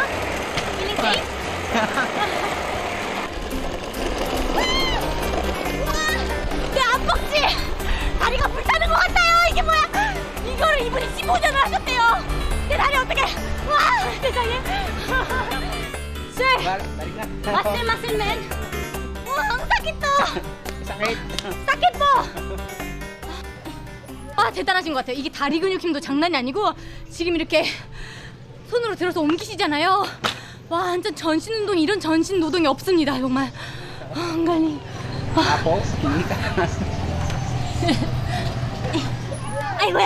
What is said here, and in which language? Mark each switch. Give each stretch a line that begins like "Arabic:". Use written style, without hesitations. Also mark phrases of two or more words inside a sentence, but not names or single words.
Korean: 필링 게임? 내 앞벅지! 다리가 불타는 것 같아요! 이게 뭐야! 이거를 이분이 15년을 하셨대요! 내 다리 어떡해! 와! 세상에! Sir! 마슬맨! 와,
Filipino: ang sakit to! sakit po!
Korean: 아, 대단하신 것 같아요. 이게 다리 근육 힘도 장난이 아니고 지금 이렇게 손으로 들어서 옮기시잖아요. 와, 완전 전신 운동, 이런 전신 노동이 없습니다. 정말. 안갈리. 아이고야.